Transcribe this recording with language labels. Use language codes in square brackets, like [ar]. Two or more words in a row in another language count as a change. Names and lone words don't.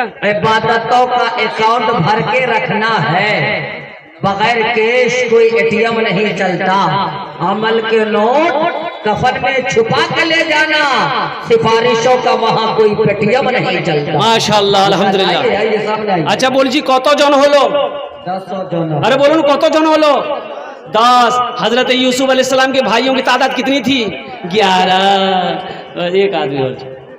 [hi] इबादतों का अकाउंट भर के रखना है, बगैर कैश कोई एटीएम नहीं चलता। अमल के नोट कफन में छुपा के ले जाना, सिफारिशों का वहाँ कोई पेटीएम नहीं चलता। [ar] ماشاء الله الحمد لله. [bn] আচ্ছা বল জি কত জন হল? 10 জন। আরে বলুন কত জন হল? 10। [hi] हजरत यूसुफ अलैहिस्सलाम के भाइयों की तादाद कितनी थी? 11। एक आदमी और